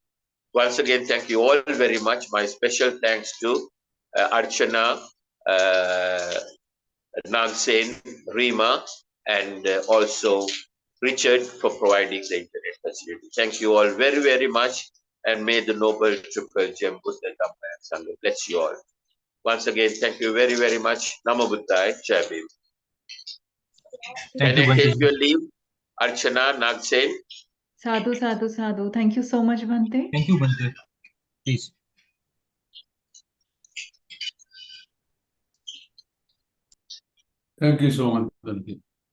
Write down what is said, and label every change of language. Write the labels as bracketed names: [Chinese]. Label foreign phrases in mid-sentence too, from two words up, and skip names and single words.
[English] Once again, thank you all very much. My special thanks to Archana, Nagsen, Rima, and also Richard for providing the internet facility. Thank you all very, very much, and may the noble triple gem Buddha Dhamma and Sangha bless you all. Once again, thank you very, very much. [Pali] Namo Buddhaya, [Hindi] जय भीम. [English] Thank Can you, I take Bhante. your leave, Archana, Nagsen? [Pali] Sadhu, sadhu, sadhu. [English] Thank you so much, Bhante. Thank you, Bhante. Please. Thank you so much, Bhante.